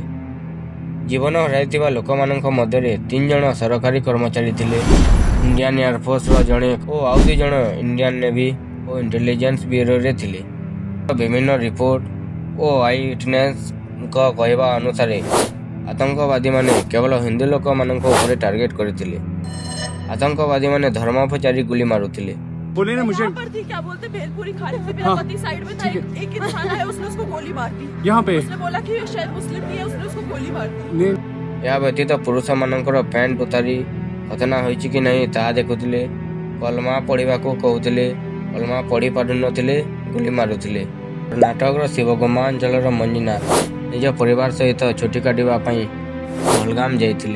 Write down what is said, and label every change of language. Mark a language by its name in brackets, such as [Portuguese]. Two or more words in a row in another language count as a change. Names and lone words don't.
[Odia] ଜୀବନ ହରାଇଥିବା ଲୋକମାନଙ୍କ ମଧ୍ୟରେ 3 ଜଣ ସରକାରୀ କର୍ମଚାରୀ ଥିଲେ, ଇଣ୍ଡିଆନ ଏୟାରଫୋର୍ସର ଜଣେ ଓ ଆଉ 2 ଜଣ ଇଣ୍ଡିଆନ ନେଭି ଓ ଇଣ୍ଟେଲିଜେନ୍ସ ବ୍ୟୁରୋରେ ଥିଲେ। ବିଭିନ୍ନ ରିପୋର୍ଟ ଓ [English] eye witness [Odia] କହିବା ଅନୁସାରେ ଆତଙ୍କବାଦୀମାନେ କେବଳ ହିନ୍ଦୁ ଲୋକମାନଙ୍କ ଉପରେ ଟାର୍ଗେଟ କରିଥିଲେ। ଆତଙ୍କବାଦୀମାନେ ଧର୍ମ ପଚାରି ଗୁଳି ମାରୁଥିଲେ। [Hindi] बोले ना मुझे पर थी, क्या बोलते भेलपुरी खाने से मेरा हाँ, पति साइड में था, ठीक है। एक इंसान आया, उसने उसको गोली मार दी। यहाँ पे उसने बोला कि ये शायद मुस्लिम नहीं है, उसने उसको गोली मार दी। ने [Odia] ଏହା ବ୍ୟତୀତ ପୁରୁଷମାନଙ୍କର ପ୍ୟାଣ୍ଟ ଉତାରି ଖତନା ହୋଇଛି କି ନାହିଁ ତାହା ଦେଖୁଥିଲେ, କଲମା ପଢ଼ିବାକୁ କହୁଥିଲେ, କଲମା ପଢ଼ି ପାରୁନଥିଲେ, ଗୁଳି ମାରୁଥିଲେ। କର୍ଣ୍ଣାଟକର ଶିବଗମ୍ମା ଅଞ୍ଚଳର ମଞ୍ଜିନାଥ ନିଜ ପରିବାର ସହିତ ଛୁଟି କାଟିବା ପାଇଁ ପହଲଗାମ ଯାଇଥିଲେ।